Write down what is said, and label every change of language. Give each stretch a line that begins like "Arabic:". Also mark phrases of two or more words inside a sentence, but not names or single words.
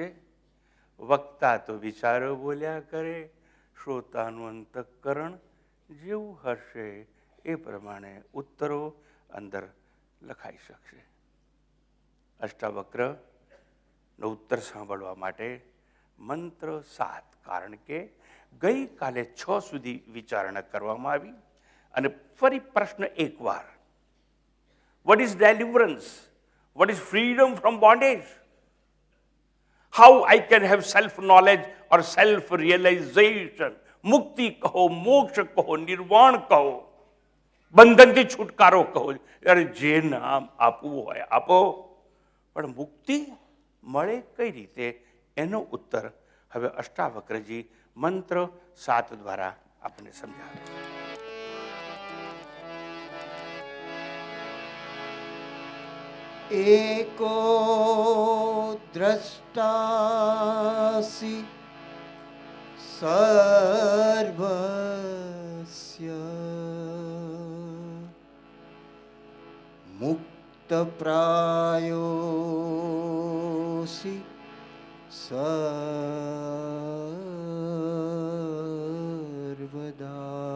Gujarati: વક્તા તો વિચારો બોલ્યા કરે, શ્રોતાનું અંતઃકરણ જેવું હશે એ પ્રમાણે ઉત્તરો અંદર લખાઈ શકશે. અષ્ટાવક્રનો ઉત્તર સાંભળવા માટે મંત્ર 7, કારણ કે ગઈકાલે 6 સુધી વિચારણા કરવામાં આવી અને ફરી પ્રશ્ન એકવાર,
English: what is deliverance? What is freedom from bondage? How I can have self-knowledge or self-realization?
Gujarati: મુક્તિ કહો, મોક્ષ કહો, નિર્વાણ કહો, બંધનથી છુટકારો કહો, ત્યારે જે નામ આપવું હોય આપો, પણ મુક્તિ મળે કઈ રીતે એનો ઉત્તર હવે અષ્ટાવક્રજી મંત્ર 7 દ્વારા આપણને સમજાવે છે.
Sanskrit: एको द्रष्टासि सर्वस्य मुक्तप्रायोऽसि सर्वदा